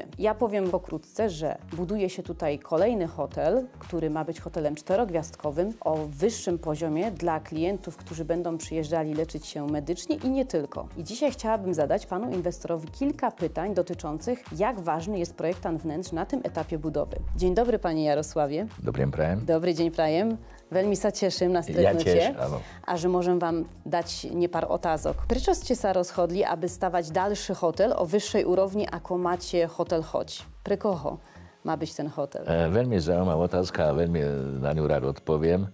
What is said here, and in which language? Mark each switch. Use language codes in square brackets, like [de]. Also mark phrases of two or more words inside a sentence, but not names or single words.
[pl] Ja powiem pokrótce, że buduje się tutaj kolejny hotel, który ma być hotelem 4-gwiazdkowym o wyższym poziomie dla klientów, którzy będą przyjeżdżali leczyć się medycznie i nie tylko. I dzisiaj chciałabym zadać panu inwestorowi kilka pytań dotyczących, jak ważny jest projektant wnętrz na tym etapie budowy. Dzień dobry, panie Jarosławie. [sk] Dobrý deň prajem. [pl] Dobry dzień prajem. [sk] Veľmi sa teším na stretnutie. Ja tiež, áno. A že môžem vám dať nepár otázok. Prečo ste sa rozhodli, aby stavať ďalší hotel o vyššej úrovni, ako máte hotel Chodź? Pre koho má byť ten hotel? Veľmi zaujímavá otázka a veľmi na ňu rád odpoviem.